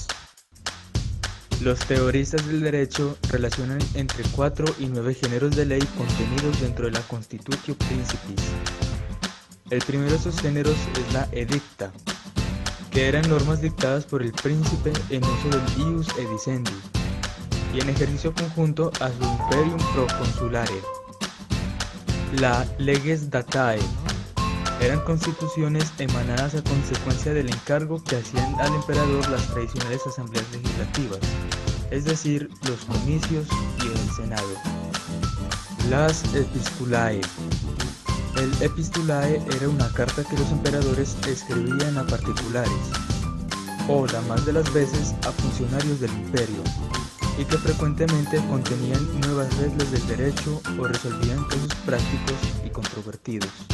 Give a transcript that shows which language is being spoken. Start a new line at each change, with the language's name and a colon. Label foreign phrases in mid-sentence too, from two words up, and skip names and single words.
Spanish: Los teoristas del derecho relacionan entre 4 y 9 géneros de ley contenidos dentro de la
Latin: Constitutio Principis.
Spanish: El primero de estos géneros es la edicta, que eran normas dictadas por el príncipe en uso del
Latin: ius edicendi,
Spanish: y en ejercicio conjunto a su
Latin: imperium proconsulare.
Spanish: La
Latin: leges datae
Spanish: eran constituciones emanadas a consecuencia del encargo que hacían al emperador las tradicionales asambleas legislativas, es decir, los comicios y el senado. Las epistulae. El epistulae era una carta que los emperadores escribían a particulares, o la más de las veces a funcionarios del imperio, y que frecuentemente contenían nuevas reglas del derecho o resolvían casos prácticos y controvertidos.